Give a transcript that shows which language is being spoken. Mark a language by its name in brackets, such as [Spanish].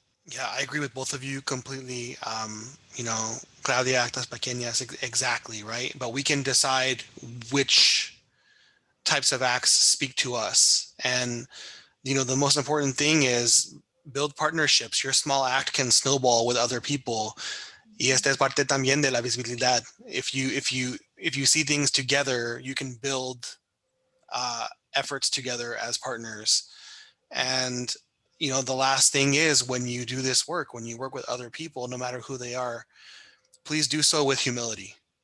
[English] Yeah, I agree with both of you completely. You know, Claudia, [Spanish] Actas Pequeñas, [English] exactly, right? But we can decide which types of acts speak to us. And, you know, the most important thing is build partnerships. Your small act can snowball with other people. [Spanish] Y esta es parte también de la visibilidad. [English] If you see things together, you can build efforts together as partners. And, you know, the last thing is, when you do this work, when you work with other people, no matter who they are, please do so with humility.